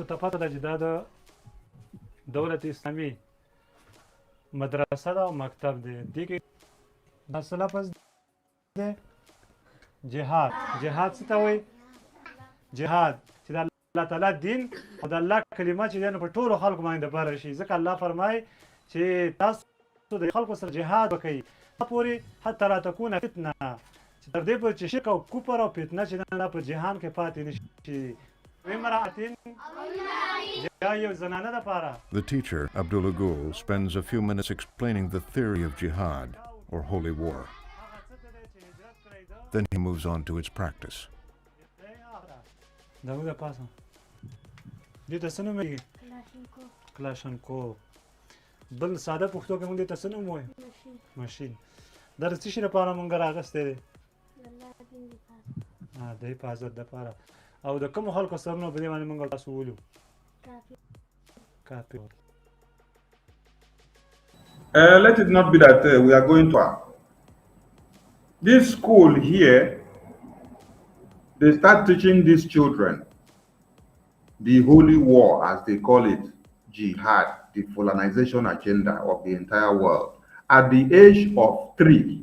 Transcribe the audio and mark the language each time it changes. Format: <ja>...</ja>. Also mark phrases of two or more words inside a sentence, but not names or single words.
<ps>ته پته ده چې دا د دولت اسلامي مدرسه ده او مکتب دی دې کې دا څه لفظ دی جهاد جهاد څه ته وایي جهاد چې د الله تعالی دین او د الله کلمه چې دی نو په ټولو خلکو باندې دپاره شي ځکه الله فرمایي چې تاسو د خلکو سره جهاد وکئ پورې</ps> <ar>حتی لا تکونه فتنه</ar> <ps>چې تر دې پورې چې شرک او کفر او فتنه چې دا په جهان کې پاتې نه شي</ps> <en>The teacher, Abdullah Gul, spends a few minutes explaining the theory of jihad, or holy war. Then he moves on to its practice. Kalashnikov.</en> <ps>بل ساده پښتو کې موږ ته څه نوم وایو ماشین دا د څه شي لپاره موږ راغستی دی د حفاظت دپاره او د کومو خلکو سرونه په دې باندې موږ تاسو وویلو کافي</ps> <en>Let it not be that we are going to this school here. They start teaching these children the holy war, as they call it, jihad, the colonization agenda of the entire world, at the age of 3.</en>